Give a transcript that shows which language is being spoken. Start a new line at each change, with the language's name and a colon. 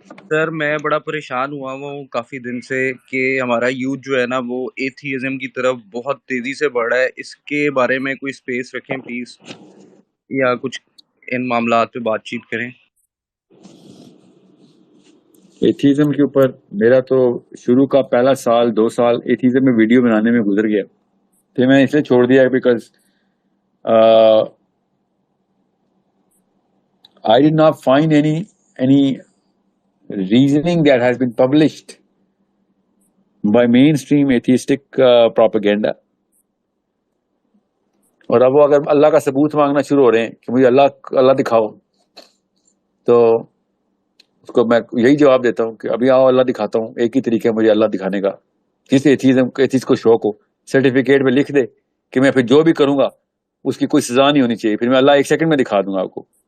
Urdu: سر میں بڑا پریشان ہوا ہوں کافی دن سے کہ ہمارا یوتھ جو ہے نا وہ ایتھیزم کی طرف بہت تیزی سے بڑھ رہا ہے. اس کے بارے میں کوئی سپیس رکھیں پلیز، یا کچھ ان معاملات پہ بات چیت کریں. ایتھیزم کے اوپر میرا تو شروع کا پہلا سال 2 سال ایتھیزم میں ویڈیو بنانے میں گزر گیا. پھر میں نے اس لیے چھوڑ دیا
English: Because I did not find any reasoning that has been published by mainstream atheistic propaganda.
Urdu: اور اب وہ اگر اللہ کا ثبوت مانگنا شروع ہو رہے ہیں کہ مجھے اللہ دکھاؤ، تو اس کو میں یہی جواب دیتا ہوں کہ ابھی آؤ اللہ دکھاتا ہوں. ایک ہی طریقہ ہے مجھے اللہ دکھانے کا. کسی ایتھیسٹ کو شوق ہو سرٹیفکیٹ میں لکھ دے کہ میں پھر جو بھی کروں گا اس کی کوئی سزا نہیں ہونی چاہیے، پھر میں اللہ 1 سیکنڈ میں دکھا دوں گا آپ کو.